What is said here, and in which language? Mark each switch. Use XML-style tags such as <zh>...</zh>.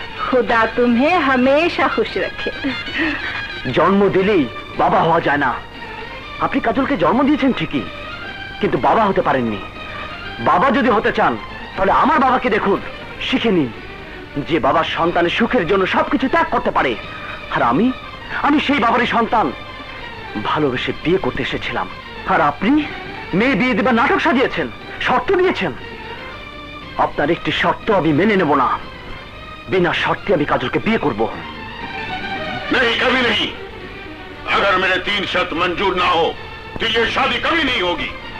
<hi>खुदा तुम्हें हमेशा खुश रखे।</hi> <bn>জন্ম দিলেই বাবা হওয়া যায় না। আপনি কাজলকে জন্ম দিয়েছেন ঠিকই, কিন্তু বাবা হতে পারেননি। বাবা যদি হতে চান তাহলে আমার বাবাকে দেখুন, শিখে নিন যে বাবার সন্তানের সুখের জন্য সবকিছু ত্যাগ করতে পারে। আর আমি সেই বাবারই সন্তান। ভালোবেসে বিয়ে করতে এসেছিলাম, আর আপনি মেয়ে বিয়ে দেবার নাটক সাজিয়েছেন, শর্ত দিয়েছেন। আপনার একটি শর্ত আমি মেনে নেব না।</bn> <hi>बिना शर्त</hi> <bn>আমি কাজলকে বিয়ে করব।</bn> <hi>नहीं, कभी नहीं। अगर मेरे 3 शर्त मंजूर ना हो तो ये शादी कभी नहीं होगी।</hi>